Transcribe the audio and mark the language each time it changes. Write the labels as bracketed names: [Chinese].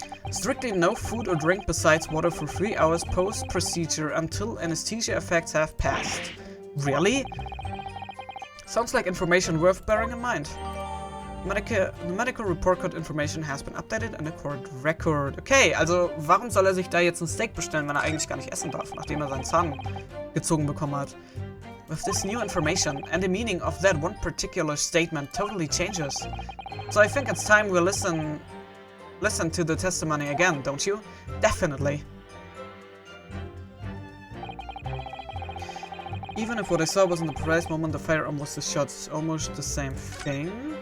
[English] Strictly no food or drink besides water for 3 hours post-procedure until anesthesia effects have passed. Really? Sounds like information worth bearing in mind. The medical report card information has been updated in the court record. [German] Okay, also warum soll er sich da jetzt ein Steak bestellen, wenn er eigentlich gar nicht essen darf, nachdem er seinen Zahn gezogen bekommen hat? [English] With this new information, and the meaning of that one particular statement totally changes. So I think it's time we listen to the testimony again, don't you? Definitely. Even if what I saw wasn't the precise moment the firearm was the shot, it's almost the same thing.